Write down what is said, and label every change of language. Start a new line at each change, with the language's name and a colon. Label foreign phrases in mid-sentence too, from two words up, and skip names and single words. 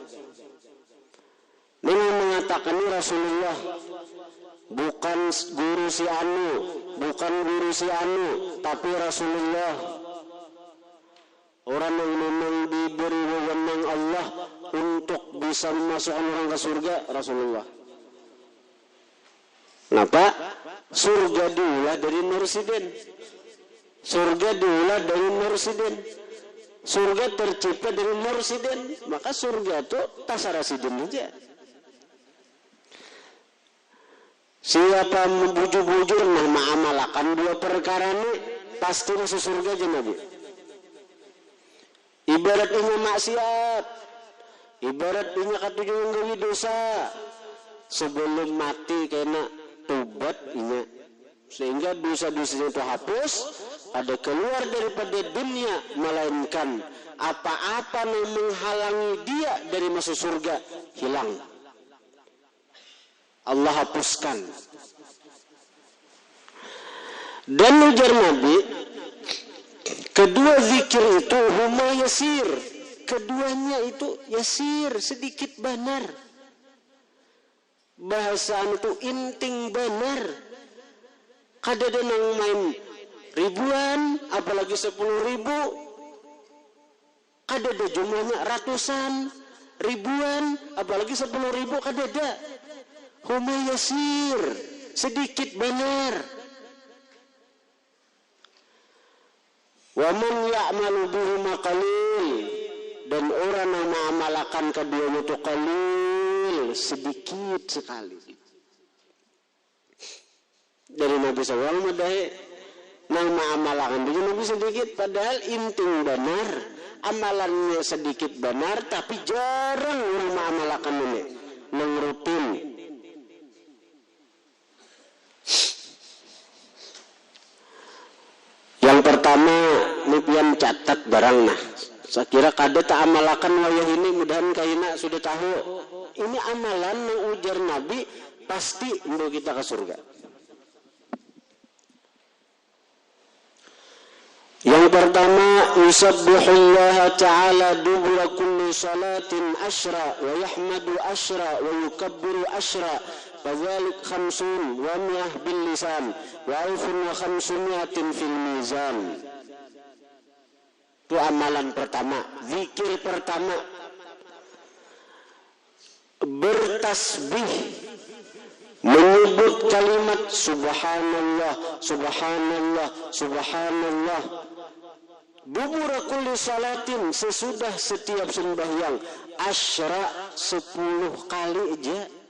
Indonesian: Ini mengatakan ini Rasulullah, bukan guru si anu, bukan guru si anu, tapi Rasulullah, orang yang memang diberi wewenang Allah untuk bisa memasukkan orang ke surga, Rasulullah. Kenapa?
Banjar: Surga diulah dari Nursidin. Surga diulah dari Nursidin. Surga tercipta dari Nursidin. Maka surga itu tasarasidin aja. Siapa membujur-bujur nah mengamalkan dua perkara ini pasti masuk surga aja Nabi.
Indonesian: Ibarat ini maksiat, ibarat ini katujuan gawi dosa, sebelum mati kena tobat ini, sehingga dosa-dosanya itu hapus, ada keluar daripada dunia, melainkan apa-apa yang menghalangi dia dari masuk surga hilang, Allah hapuskan. Dan ujar Nabi, kedua zikir itu
Arabic: هما يسير,
Indonesian: keduanya itu yasir, sedikit benar.
Banjar: Bahasaan itu inting benar. Kada ada yang main ribuan, apalagi 10.000. Kada ada jumlahnya ratusan, ribuan, apalagi 10.000, kada ada.
Arabic: هما يسير,
Indonesian: sedikit benar.
Arabic: ومن يعمل بهما قليل,
Indonesian: dan orang yang mengamalkan keduanya itu qalil, sedikit sekali.
Banjar: Dari Nabi SAW madai nang mengamalkan dia Nabi sedikit, padahal inting benar, amalannya sedikit benar, tapi jarang orang mengamalkan ini, nang rutin. Yang pertama, nipian catat barang nah. Saya kira kada tak amalakan wayah ini, mudahan kaina sudah tahu.
Indonesian: Ini amalan yang ujar Nabi pasti untuk kita ke surga.
Arabic: يسبح الله تعالى دبر كل صلاة عشرا ويحمد عشرا ويكبر عشرا. فذلك 50 و100 باللسان و1500 في الميزان.
Indonesian: Itu amalan pertama, zikir pertama. Bertasbih, menyebut kalimat subhanallah, subhanallah, subhanallah.
Arabic: دبر كل صلاة,
Indonesian: sesudah setiap sembahyang, asyra 10 kali aja.